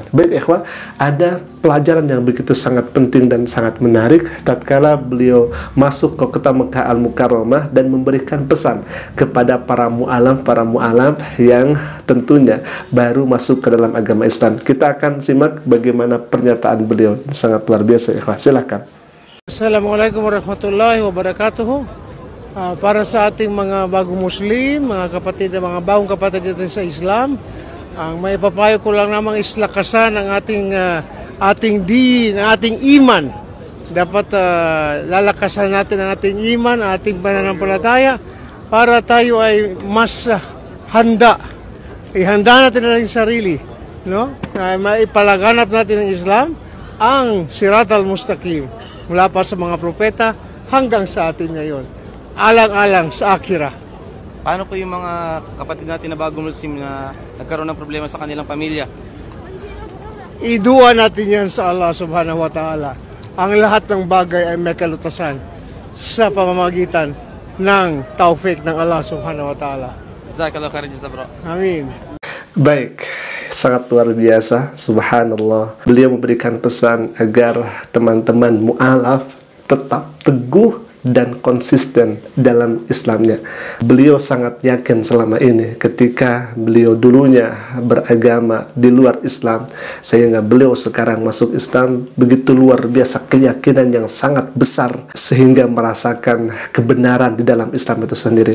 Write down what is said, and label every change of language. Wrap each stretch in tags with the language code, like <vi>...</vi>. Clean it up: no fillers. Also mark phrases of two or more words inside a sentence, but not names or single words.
<id>Baik ikhwah, ada pelajaran yang begitu sangat penting dan sangat menarik tatkala beliau masuk ke kota Mekah Al-Mukarramah dan memberikan pesan kepada para mu'alaf yang tentunya baru masuk ke dalam agama Islam. Kita akan simak bagaimana pernyataan beliau. Sangat luar biasa ikhwah. Silakan.</id> <ar>السلام عليكم ورحمة الله وبركاته.</ar> <tl>Para sa ating mga bagong Muslim, mga kapatid, mga bagong kapatid natin sa Islam, ang may papayo ko lang namang islakasan ang ating din, ating iman. Dapat lalakasan natin ang ating iman, ating pananampalataya para tayo ay mas handa. Ihanda natin ang ating sarili, no? Maipalaganap natin ang Islam, ang</tl> <ar>الصراط المستقيم,</ar> <tl>mula pa sa mga propeta hanggang sa atin ngayon. Alang-alang sa akhirah. Paano po yung mga kapatid natin na bagong Muslim na nagkaroon ng problema sa kanilang pamilya? Idua natin yan sa Allah</tl> <ar>سبحانه وتعالى.</ar> <tl>Ang lahat ng bagay ay may kalutasan sa pamamagitan ng taufik ng Allah</tl> <ar>سبحانه وتعالى. جزاك الله خيرا جزاء, bro.</ar> <tl>Amin.</tl> <id>Baik, sangat luar biasa, subhanallah. Beliau memberikan pesan agar teman-teman mu'alaf tetap teguh dan konsisten dalam Islamnya. Beliau sangat yakin selama ini ketika beliau dulunya beragama di luar Islam, sehingga beliau sekarang masuk Islam, begitu luar biasa keyakinan yang sangat besar sehingga merasakan kebenaran di dalam Islam itu sendiri.</id>